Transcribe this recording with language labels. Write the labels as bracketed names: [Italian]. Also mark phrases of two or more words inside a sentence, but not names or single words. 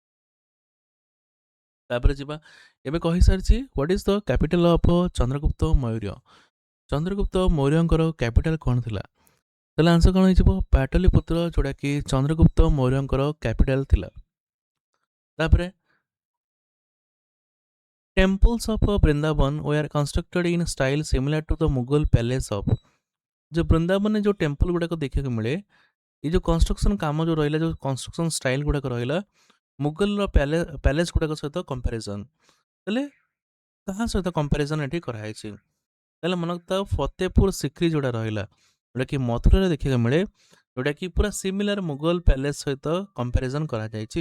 [Odia] ତାପରେ ଯିବା, ଏବେ କହିସାରିଛି [English] What is the capital of Chandragupta Maurya. [Odia] ଚନ୍ଦ୍ରଗୁପ୍ତ ମୌର୍ଯ୍ୟଙ୍କର କ୍ୟାପିଟାଲ କ'ଣ ଥିଲା? ତାହେଲେ ଆନ୍ସର କ'ଣ ହେଇଯିବ? ପାଟଲିପୁତ୍ର, ଯୋଉଟାକି ଚନ୍ଦ୍ରଗୁପ୍ତ ମୌର୍ଯ୍ୟଙ୍କର କ୍ୟାପିଟାଲ ଥିଲା। [English] ତାପରେ temples of Vrindavan were constructed in style similar to the Mughal palace of। [Odia] जो ବୃନ୍ଦାବନରେ ଯେଉଁ ଟେମ୍ପଲ ଗୁଡ଼ାକ ଦେଖିବାକୁ ମିଳେ, ଏ ଯେଉଁ କନଷ୍ଟ୍ରକ୍ସନ କାମ ଯେଉଁ ରହିଲା, ଯେଉଁ [English] construction style [Odia] ଗୁଡ଼ାକ ରହିଲା ମୁଗଲର ପ୍ୟାଲେସ ଗୁଡ଼ାକ ସହିତ କମ୍ପାରିଜନ୍। ତାହେଲେ କାହା ସହିତ କମ୍ପାରିଜନ୍ ଏଠି କରାହେଇଛି? ତାହେଲେ ମନେକର ଫତେପୁର ସିକ୍ରି ଯେଉଁଟା ରହିଲା, ଯେଉଁଟାକି ମଥୁରାରେ ଦେଖିବାକୁ ମିଳେ, ଯେଉଁଟାକି ପୁରା ସିମିଲାର ମୁଗଲ ପ୍ୟାଲେସ ସହିତ କମ୍ପାରିଜନ୍ କରାଯାଇଛି।